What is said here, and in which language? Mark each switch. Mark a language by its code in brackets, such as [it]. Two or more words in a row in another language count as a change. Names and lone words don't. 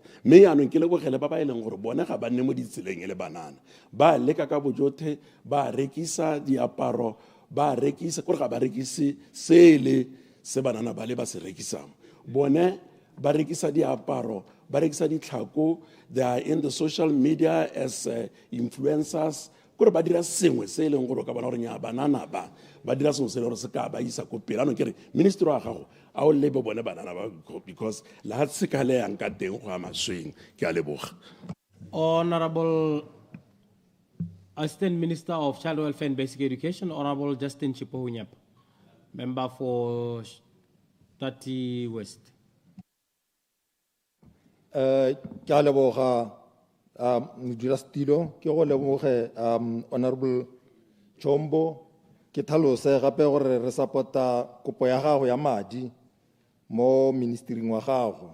[tn] Mme yaanong ke lebogele ba ba e leng gore bone ga ba nne mo ditseleng e le banana ba leka ka bojothe ba rekisa diaparo ba rekisa gore ga ba rekise sele se banana ba le ba se rekisang bone ba rekisa diaparo ba rekisa ditlhako. [en] They are in the social media as influencers [tn] gore ba dira sengwe se e leng gore ka bona gore nya banana ba dira sengwe se le gore se ka ba isa ko pele. Anong ke re ministry wa gago a o lebe bone banana ba because la se ka le yang ka teng go ama swing. Ke a leboga. [en] Honorable Assistant Minister of Child Welfare and Basic Education, Honorable Justin Chipohunyap, member for Tate West. [tn] Ke a leboga modulasetilo ke go leboge Honorable Chombo ke tlhalose gape gore re support-a kopo ya gago ya madi mo ministering wa gago.